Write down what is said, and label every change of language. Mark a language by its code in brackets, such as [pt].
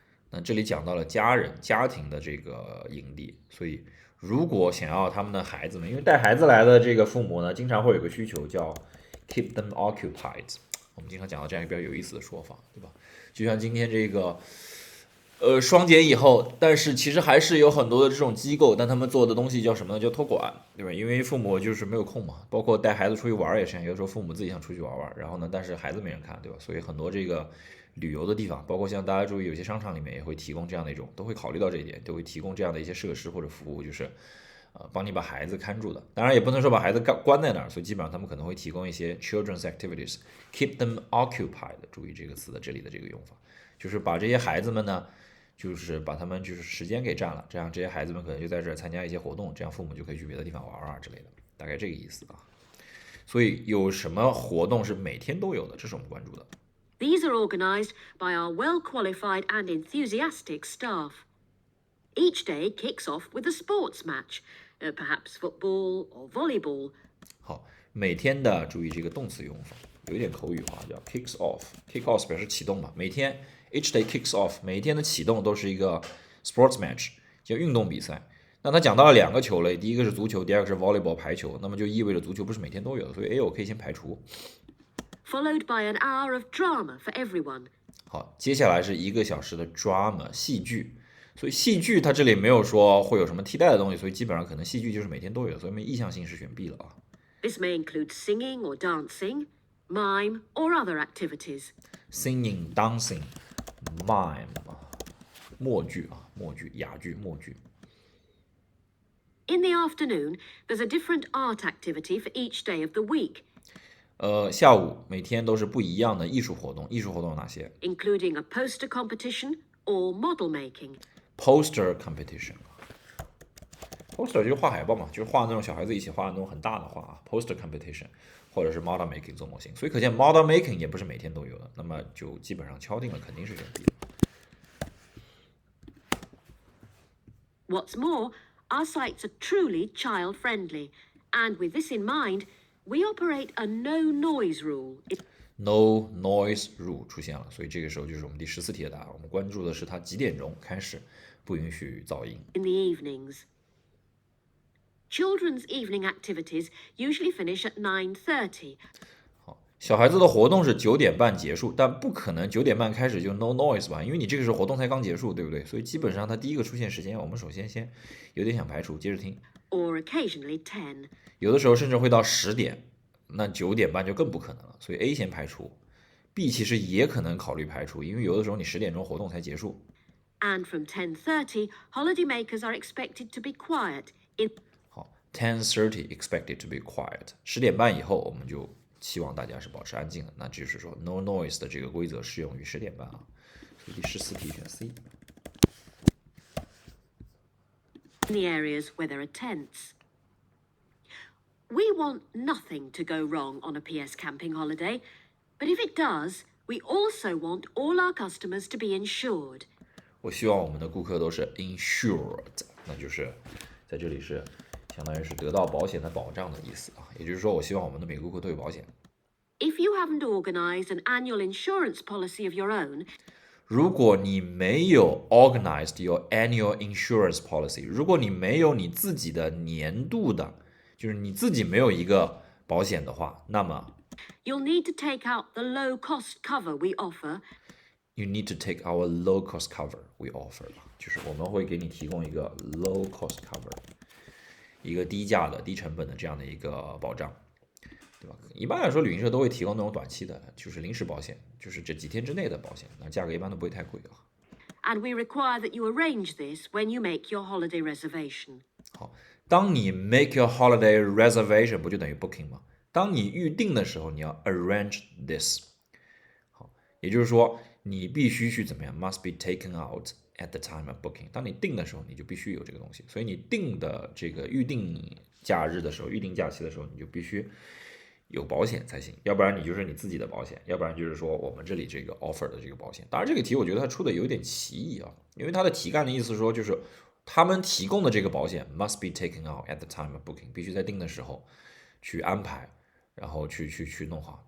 [zh] 那这里讲到了家庭的这个营地，所以如果想要他们的孩子们，因为带孩子来的这个父母呢，经常会有个需求叫 [en] keep them occupied。 [zh] 我们经常讲到这样一个比较有意思的说法，对吧？就像今天这个双节以后，但是其实还是有很多的这种机构，但他们做的东西叫什么呢？叫托管，对吧？因为父母就是没有空嘛，包括带孩子出去玩也是，有的时候父母自己想出去玩玩，然后呢，但是孩子没人看，对吧？所以很多这个旅游的地方，包括像大家注意，有些商场里面也会提供这样的一种，都会考虑到这一点，都会提供这样的一些设施或者服务，就是帮你把孩子看住的。当然也不能说把孩子关在那儿，所以基本上他们可能会提供一些 [en] children's activities， keep them occupied。 [zh] 注意这个词的这里的这个用法，就是把这些孩子们呢，就是把他们就是时间给占了，这样这些孩子们可能就在这儿参加一些活动，这样父母就可以去别的地方玩啊之类的，大概这个意思啊。所以有什么活动是每天都有的，这是我们关注的。 [en] These are organised by our well-qualified and enthusiastic staff. Each day kicks off with a sports match, perhaps football or volleyball. [zh] 好，每天的注意这个动词用法，有一点口语化，叫 kicks off。kick off 表示启动嘛，每天 [en] each day kicks off， [zh] 每天的启动都是一个 [en] sports match， [zh] 叫运动比赛。那他讲到了2个球类，第一个是足球，第二个是 volleyball 排球，那么就意味着足球不是每天都有的，所以 A 我可以先排除。 [en] Followed by an hour of drama for everyone. [zh] 好，接下来是1个小时的 drama 戏剧，所以戏剧它这里没有说会有什么替代的东西，所以基本上可能戏剧就是每天都有，所以我们意向性是选 B 了啊。 [en] This may include singing or dancing, mime or other activities. Singing, dancing, mime [zh] 默剧啊，默剧、哑剧、默剧。 [en] In the afternoon, there's a different art activity for each day of the week. [zh] 下午每天都是不一样的艺术活动，艺术活动有哪些 [en] Including a poster competition or model making. [zh] ？Poster competition。Poster 就是画海报嘛，就是画那种小孩子一起画的那种很大的画啊。 Poster competition 或者是 model making 做模型，所以可见 model making 也不是每天都有的，那么就基本上敲定了，肯定是选 B 的。 [en] What's more, our sites are truly child-friendly, and with this in mind, we operate a no-noise rule. [zh] No noise rule 出现了，所以这个时候就是我们第14题的答案。我们关注的是它几点钟开始不允许噪音。 [en] In the evenings. Children's evening activities usually finish at 9:30. [zh] 好，小孩子的活动是9点半结束，但不可能9点半开始就 no noise 吧，因为你这个时候活动才刚结束，对不对？所以基本上它第一个出现时间，我们首先有点想排除，接着听。 [en] Or occasionally 10. [zh] 有的时候甚至会到10点，那9点半就更不可能了，所以 A 先排除。 B 其实也可能考虑排除，因为有的时候你10点钟活动才结束。 [en] And from 10:30, holidaymakers are expected to be quiet. 好 ，10:30 expected to be quiet。 [zh] 10点半以后，我们就期望大家是保持安静的。那就是说 no noise 的这个规则适用于10点半啊。所以第14题选 C。 [en] In the areas where there are tents. We want nothing to go wrong on a PS camping holiday, but if it does, we also want all our customers to be insured. [zh] 我希望我们的顾客都是 insured， 那就是在这里是相当于是得到保险的保障的意思啊。也就是说，我希望我们的每个顾客都有保险。 [en] If you haven't organised an annual insurance policy of your own, [zh] 如果你没有 [en] organized your annual insurance policy， [zh] 如果你没有你自己的年度的，就是你自己没有一个保险的话，那么 [en] you'll need to take out the low-cost cover we offer. you need to take our low cost cover we offer， [zh] 就是我们会给你提供一个 [en] low cost cover， [zh] 一个低价的、低成本的这样的一个保障，对吧？一般来说，旅行社都会提供那种短期的，就是临时保险，就是这几天之内的保险，那价格一般都不会太贵啊。 [en] And we require that you arrange this when you make your holiday reservation. [zh] 好，当你 [en] make your holiday reservation [zh] 不就等于 booking 吗？当你预定的时候，你要 [en] arrange this。好， [zh] 也就是说，你必须去怎么样 [en] ？Must be taken out at the time of booking。 [zh] 当你定的时候，你就必须有这个东西。所以你定的这个预定假日的时候，预定假期的时候，你就必须有保险才行，要不然你就是你自己的保险，要不然就是说我们这里这个 offer 的这个保险。当然，这个题我觉得它出的有点歧义啊，因为它的题干的意思说就是他们提供的这个保险 [en] must be taken out at the time of booking， [zh] 必须在定的时候去安排，然后去弄好。